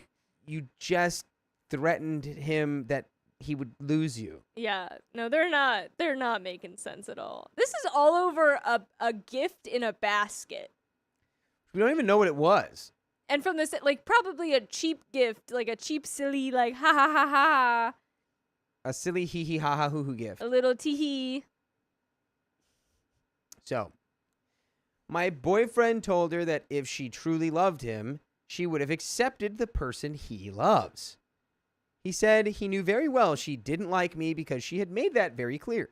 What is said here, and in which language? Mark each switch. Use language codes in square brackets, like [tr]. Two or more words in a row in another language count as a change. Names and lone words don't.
[en] You just threatened him that he would lose you. Yeah. No, they're not making sense at all. This is all over a gift in a basket. We don't even know what it was. And from this, like, probably a cheap gift, like a cheap, silly, like, ha ha ha ha, A silly hee hee ha ha hoo hoo gift. a little tee-hee. So, my boyfriend told her that if she truly loved him, she would have accepted the person he loves. He said he knew very well she didn't like me because she had made that very clear.